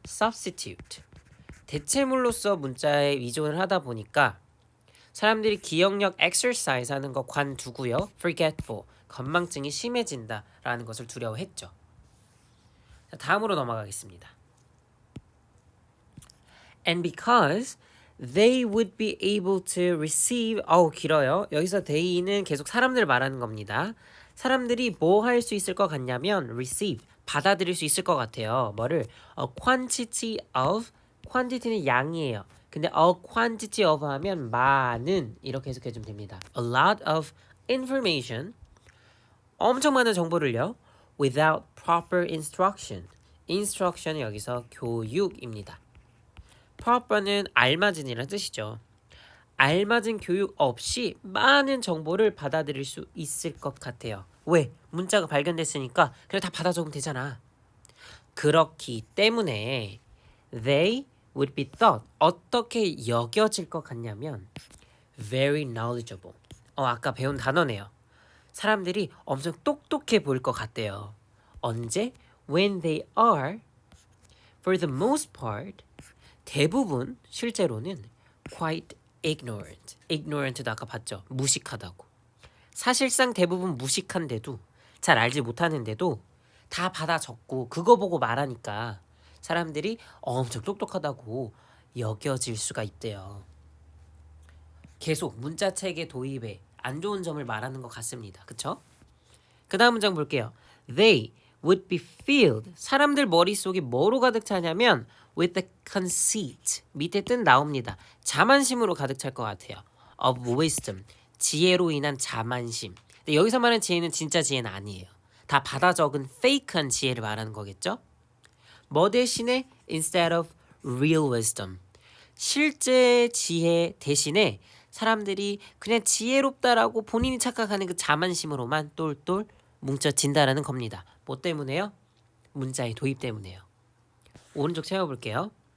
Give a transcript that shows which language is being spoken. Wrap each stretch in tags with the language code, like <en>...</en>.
<ko>substitute, 대체물로서 문자에 의존을 하다 보니까 사람들이 기억력 exercise 하는 거 관두고요. forgetful, 건망증이 심해진다라는 것을 두려워했죠. 자, 다음으로 넘어가겠습니다.</ko> <en>And because they would be able to receive,</en> <ko>길어요. 여기서 they는 계속 사람들 말하는 겁니다. 사람들이 뭐 할 수 있을 것 같냐면 receive, 받아들일 수 있을 것 같아요. 뭐를?</ko> <en>A quantity of,</en> <ko>quantity는 양이에요. 근데 a quantity of 하면 많은, 이렇게 해석해주면 됩니다.</ko> <en>A lot of information,</en> <ko>엄청 많은 정보를요.</ko> <en>Without proper instruction,</en> <ko>instruction은 여기서 교육입니다. proper는 알맞은이라는 뜻이죠. 알맞은 교육 없이 많은 정보를 받아들일 수 있을 것 같아요. 왜? 문자가 발견됐으니까 그래 다 받아 적으면 되잖아. 그렇기 때문에</ko> <en>they would be thought,</en> <ko>어떻게 여겨질 것 같냐면</ko> <en>very knowledgeable.</en> <ko>아까 배운 단어네요. 사람들이 엄청 똑똑해 보일 것 같대요. 언제?</ko> <en>When they are, for the most part,</en> <ko>대부분 실제로는</ko> <en>quite ignorant.</en> <ko>ignorant도 아까 봤죠? 무식하다고. 사실상 대부분 무식한데도, 잘 알지 못하는데도 다 받아 적고 그거 보고 말하니까 사람들이 엄청 똑똑하다고 여겨질 수가 있대요. 계속 문자 체계 도입에 안 좋은 점을 말하는 것 같습니다. 그쵸? 그 다음 문장 볼게요.</ko> <en>They would be filled.</en> <ko>사람들 머릿속이 뭐로 가득 차냐면</ko> <en>with the conceit.</en> <ko>밑에 뜻 나옵니다. 자만심으로 가득 찰 것 같아요.</ko> <en>of wisdom.</en> <ko>지혜로 인한 자만심. 근데 여기서 말하는 지혜는 진짜 지혜는 아니에요. 다 받아 적은 fake한 지혜를 말하는 거겠죠? 뭐 대신에</ko> <en>instead of real wisdom.</en> <ko>실제 지혜 대신에 사람들이 그냥 지혜롭다라고 본인이 착각하는 그 자만심으로만 똘똘 뭉쳐진다라는 겁니다. 뭐 때문에요? 문자의 도입 때문에요. 오른쪽 채워볼게요.</ko>